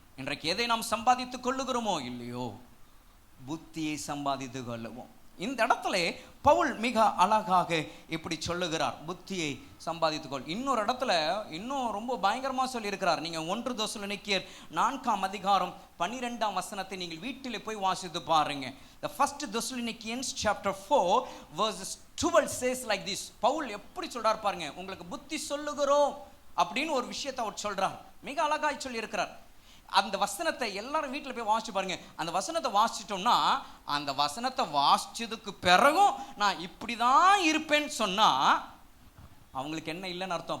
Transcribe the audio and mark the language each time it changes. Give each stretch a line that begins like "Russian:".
Tamil: இன்றைக்கு எதை நாம் சம்பாதித்து கொள்ளுகிறோமோ இல்லையோ, புத்தியை சம்பாதித்து கொள்ளுவோம். இந்த இடத்துல பவுல் மிக அழகாக இப்படி சொல்லுகிறார், புத்தியை சம்பாதித்துக்கொள். இன்னொரு இடத்துல இன்னும் ரொம்ப பயங்கரமாக சொல்லியிருக்கிறார். நீங்கள் 1 தெசலோனிக்கேயர் 4ஆம் அதிகாரம் 12ஆம் வசனத்தை நீங்கள் வீட்டில் போய் வாசித்து பாருங்க.
English: The first Thessalonians chapter 4 verses 12 says like this.
Tamil: Pavul எப்படி சொல்றார் பாருங்க. உங்களுக்கு புத்தி சொல்லுகிறோம் அப்படின்னு ஒரு விஷயத்தை அவர் சொல்றார். மிக அழகாய் சொல்லி இருக்கிறார். அந்த வசனத்தை எல்லாரும் வீட்டில் போய் வாசிச்சு பாருங்க. அந்த வசனத்தை வாசிச்சிட்டோம்னா, அந்த வசனத்தை வாசிச்சதுக்கு பிறகும் நான் இப்படிதான் இருப்பேன்னு சொன்னா அவங்களுக்கு என்ன இல்லைன்னு அர்த்தம்?